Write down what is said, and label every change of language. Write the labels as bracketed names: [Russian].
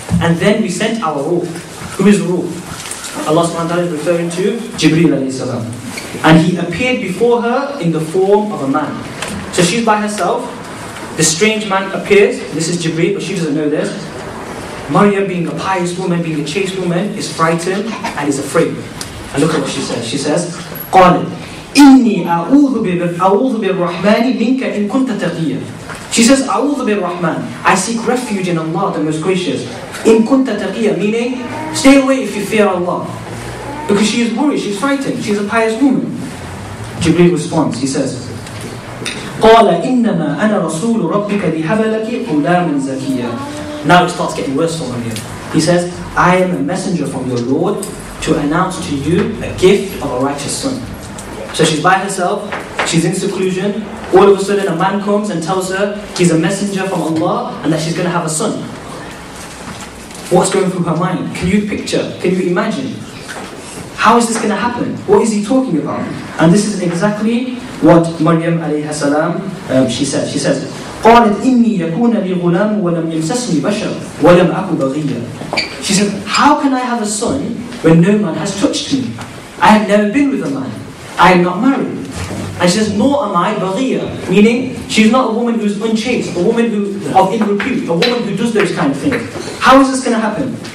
[English] And then we sent our ruh. Who is ruh? Allah subhanahu wa ta'ala is referring to Jibreel alayhi salam. And he appeared before her in the form of a man. So she's by herself, the strange man appears, this is Jibreel, but she doesn't know this. Maryam, being a pious woman, being a chaste woman, is frightened and is afraid. And look at what she says. She says, [Arabic] قَالَتْ إِنِّي أَعُوذُ بِالرَّحْمَنِ مِنْكَ إِن كُنْتَ تَقِيًّا. [English] She says, [Arabic] أَعُوذُ بِالرَّحْمَنِ, [English] I seek refuge in Allah, the most gracious. [Arabic] إِن كُنْتَ تَقِيًّا, [English] meaning, stay away if you fear Allah. Because she is worried, she's frightened, she's a pious woman. Jibreel responds, he says, [Arabic] قَالَ إِنَّمَا أَنَا رَسُولُ رَبِّكَ لِهَبَ لَكِ غُلَامًا زَكِيًّا. [English] Now it starts getting worse for Maryam. He says, I am a messenger from your Lord to announce to you a gift of a righteous son. So she's by herself, she's in seclusion, all of a sudden a man comes and tells her he's a messenger from Allah and that she's going to have a son. What's going through her mind? Can you picture, can you imagine? How is this going to happen? What is he talking about? And this is exactly what Maryam alayhi salam, she said. She says, [Arabic] قالت إني يكون لي غلام ولم يمسسني بشر ولم أكن بغيا. [English] She said, how can I have a son when no man has touched me? I have never been with a man. I am not married. And she says, nor am I baghiya, meaning she's not a woman who's unchaste, a woman of ill repute, a woman who does those kind of things. How is this going to happen?